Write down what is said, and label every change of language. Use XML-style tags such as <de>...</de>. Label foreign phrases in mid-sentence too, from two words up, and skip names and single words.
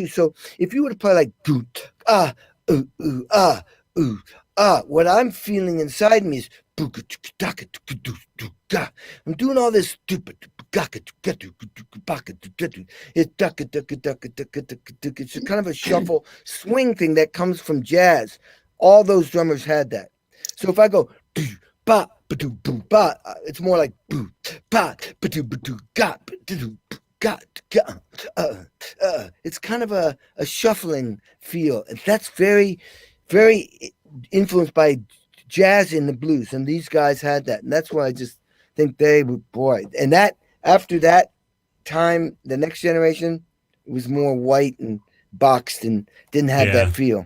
<en>So if you were to play like what I'm feeling inside me is I'm doing all this stupid. It's kind of a shuffle swing thing that comes from jazz. All those drummers had that. So if I go ba ba ba, it's more like boo ba ba ga ga ga. It's kind of a shuffling feel, and that's very, very influenced by jazz and the blues. And these guys had that, and that's why I just think they were And that after that time, the next generation was more white and boxed and didn't have that feel.</en>